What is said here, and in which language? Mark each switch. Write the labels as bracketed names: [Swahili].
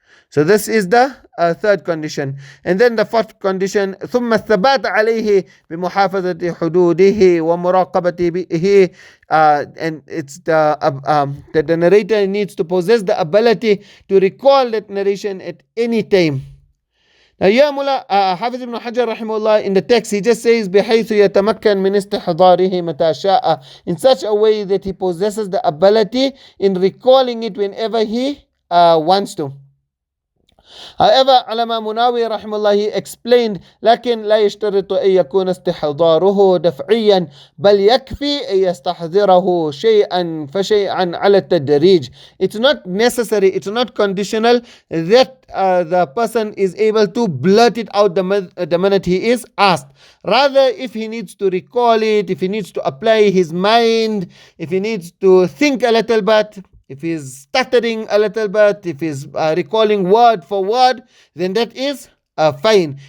[English] So this is the third condition. And then the fourth condition, [Arabic] ثم الثبات عليه بمحافظة حدوده ومراقبة به, [English] and it's that the narrator needs to possess the ability to recall that narration at any time. Now here Mullah Hafiz ibn Hajar rahimahullah, in the text he just says [Arabic] بحيث يتمكن من استحضاره متى شاء, [English] in such a way that he possesses the ability in recalling it whenever he wants to. However, Alama Munawi rahimahullah, he explained, [Arabic] لكن لا يشترط أن يكون استحضاره دفعيا بل يكفي أن يستحضره شيئا فشيئا على التدريج. [English] It's not necessary, it's not conditional that the person is able to blurt it out the minute he is asked. Rather, if he needs to recall it, if he needs to apply his mind, if he needs to think a little bit, if he's stuttering a little bit, if he's recalling word for word, then that is fine.